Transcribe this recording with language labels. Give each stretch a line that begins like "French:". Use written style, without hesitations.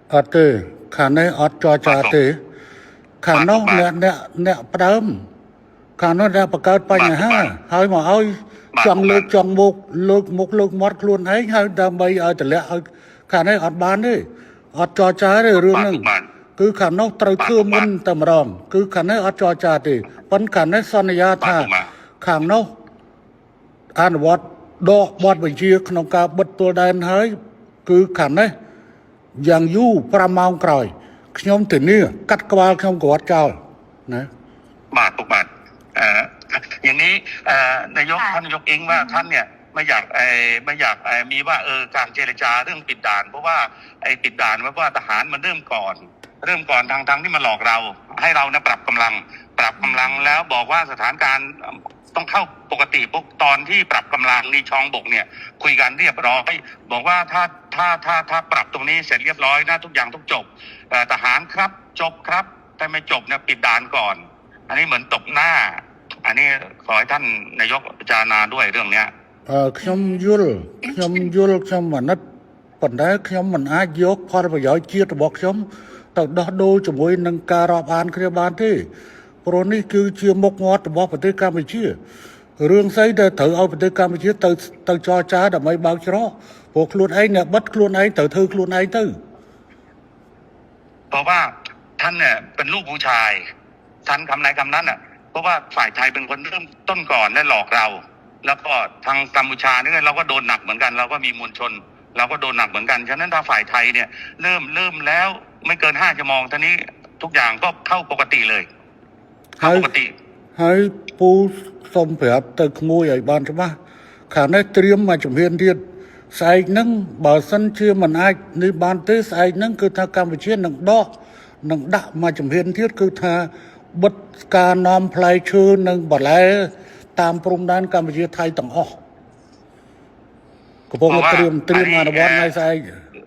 Khmer: អត់ទេខាងនេះអត់ចរចាទេខាងនោះអ្នកផ្ដើមខាងនោះអ្នកបង្កើតបញ្ហាហើយមកឲ្យចង់លើកចង់មុខលើកមាត់ខ្លួនឯងហើយដើម្បីឲ្យតម្លាក់ឲ្យខាងនេះអត់បានទេអត់ចរចាទេរឿងហ្នឹងគឺខាងនោះត្រូវធ្វើមុនតែម្ដងគឺខាងនេះអត់ចរចាទេប៉ុន្តែខាងនេះសន្យាថាខាងនោះ អនុវត្តដកបទបញ្ជាក្នុងការបិទទួលដែនហើយគឺខាងនេះយ៉ាងយូរ5ម៉ោងក្រោយខ្ញុំធានាកាត់ក្បាលខ្ញុំគាត់ចោលណា បាទពុកបាទ
Thai: อย่างนี้นายกท่านนายกเองว่าท่านเนี่ยไม่อยากมีว่าการเจรจาเรื่องปิดด่านเพราะว่าไอ้ปิดด่านเพราะว่าทหารมันเริ่มก่อนทางที่มาหลอกเราให้เรานะปรับกำลัง แล้วบอกว่าสถานการณ์ต้องเข้าปกติพวกตอนที่ปรับกำลังในช่องบกเนี่ยคุยกันเรียบร้อยบอกว่าถ้าปรับตรงนี้เสร็จเรียบร้อยนะทุกอย่างต้องจบทหารครับจบครับแต่ไม่จบเนี่ยปิดด่านก่อนอันนี้เหมือนตบหน้าอันนี้ขอให้ท่านนายกพิจารณาด้วยเรื่องเนี้ย
Khmer: ខ្ញុំយល់ខ្ញុំអាណិតប៉ុន្តែខ្ញុំមិនអាចយកផលប្រយោជន៍ជាតិរបស់ខ្ញុំទៅដោះដូរជាមួយនឹងការរាប់អានគ្នាបានទេព្រោះនេះគឺជាមុខមាត់របស់ប្រទេសកម្ពុជារឿងស្អីដែលត្រូវឲ្យប្រទេសកម្ពុជាទៅចរចាដើម្បីបើកច្រកព្រោះខ្លួនឯងអ្នកបិទខ្លួនឯងត្រូវធ្វើខ្លួនឯងទៅ
Thai: เพราะว่าท่านเนี่ยเป็นลูกผู้ชายท่านคำไหนคำนั้นอ่ะเพราะว่าฝ่ายไทยเป็นคนเริ่มต้นก่อนและหลอกเราแล้วก็ทางกัมพูชาเนี่ยเราก็โดนหนักเหมือนกันเราก็มีมวลชนเราก็โดนหนักเหมือนกันฉะนั้นถ้าฝ่ายไทยเนี่ยเริ่มแล้วไม่เกิน5 ชั่วโมงทีนี้ทุกอย่างก็เข้าปกติเลยเข้าปกติ
Khmer: ហើយពូសូមប្រាប់ទៅក្មួយឲ្យបានច្បាស់ខាងនេះត្រៀមមកជំហានទៀតស្អែកហ្នឹងបើសិនជាមិនអាចនេះបានទេស្អែកហ្នឹងគឺថាកម្ពុជានឹងដាក់មកជំហានទៀតគឺថាបិទការនាំផ្លែឈើនិងបន្លែតាមព្រំដែនកម្ពុជាថៃទាំងអស់កំពុងត្រៀមអនុវត្តនៅស្អែក